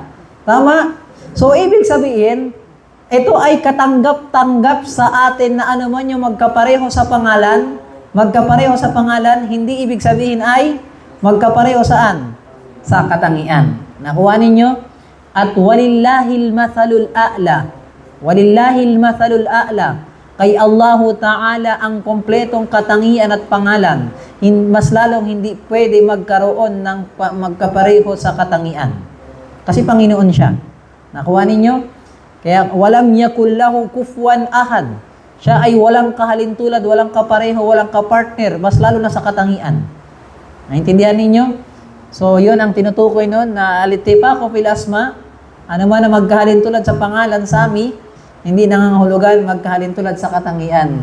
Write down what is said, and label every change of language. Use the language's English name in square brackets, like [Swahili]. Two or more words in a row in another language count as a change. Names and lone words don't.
[Filipino] Tama? So, ibig sabihin, ito ay katanggap-tanggap sa atin na anuman yung magkapareho sa pangalan, magkapareho sa pangalan, hindi ibig sabihin ay magkapareho saan? Sa katangian. Nakuha ninyo? At [Arabic] وَلِلَّهِ الْمَثَلُ الْأَعْلَى. وَلِلَّهِ الْمَثَلُ الْأَعْلَى. [Filipino] Kay Allahu Ta'ala ang kompletong katangian at pangalan. Mas lalong hindi pwede magkaroon ng magkapareho sa katangian. Kasi Panginoon siya. Nakuha ninyo? [Arabic] Kaya وَلَمْ يَكُنْ لَهُ كُفُوًا أَحَدٌ. [Filipino] Siya ay walang kahalintulad, walang kapareho, walang kapartner, mas lalo na sa katangian. Naintindihan ninyo? So, yun ang tinutukoy nun na [Arabic] الاتفاق في الأسماء. [Filipino] Ano man na magkahalintulad sa pangalan sami, hindi nangangahulugan magkahalintulad sa katangian.